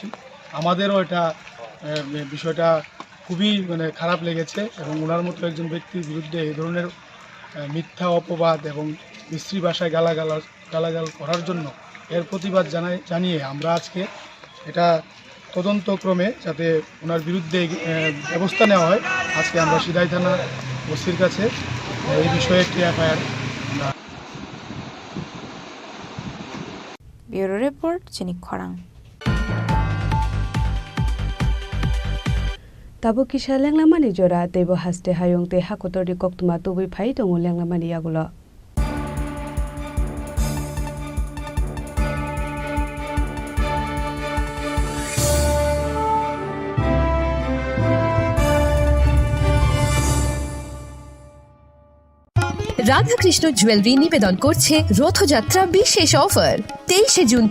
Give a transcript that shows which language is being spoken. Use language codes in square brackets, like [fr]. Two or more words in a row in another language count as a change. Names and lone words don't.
[bn] আমাদেরও এটা বিষয়টা খুবই খারাপ লেগেছে এবং ওনার মতো একজন ব্যক্তির বিরুদ্ধে এই ধরনের মিথ্যা অপবাদ এবং বিশ্রী ভাষায় গালাগাল করার জন্য এর প্রতিবাদ জানিয়ে আমরা আজকে এটা তদন্তক্রমে যাতে ওনার বিরুদ্ধে ব্যবস্থা নেওয়া হয় আজকে আমরা সিদাই থানা ওসির কাছে এই বিষয়ে একটি এফআইআর [en] Bureau Report Chini Khorang. [trp] Tabo kisha lenglamani jora tebo haste hayong te hakotori koktuma tubi phai tongo lenglamani yagulo. [bn] রাধাকৃষ্ণ জুয়েলারি নিবেদন করছে রথযাত্রা বিশেষ অফার 23 জুন